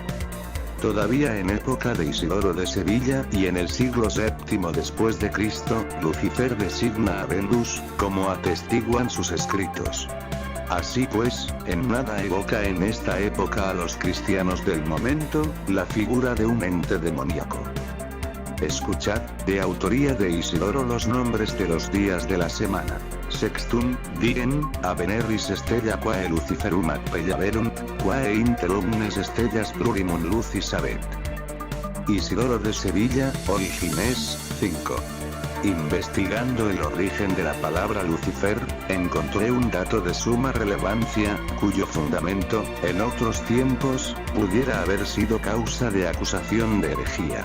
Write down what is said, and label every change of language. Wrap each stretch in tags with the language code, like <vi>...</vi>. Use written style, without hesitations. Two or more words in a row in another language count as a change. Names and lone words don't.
<es>Todavía en época de Isidoro de Sevilla y en el siglo VII después de Cristo, Lucifer designa a Venus, como atestiguan sus escritos. Así pues, en nada evoca en esta época a los cristianos del momento, la figura de un ente demoníaco. Escuchad, de autoría de Isidoro, los nombres de los días de la semana.</es> <la>Sextum, digen, a Veneris stella quae Luciferum ad pellaverum, quae inter omnes stellas plurimum lucis habet.</la> <es>Isidoro de Sevilla, Origines, 5. Investigando el origen de la palabra Lucifer, encontré un dato de suma relevancia, cuyo fundamento, en otros tiempos, pudiera haber sido causa de acusación de herejía.</es>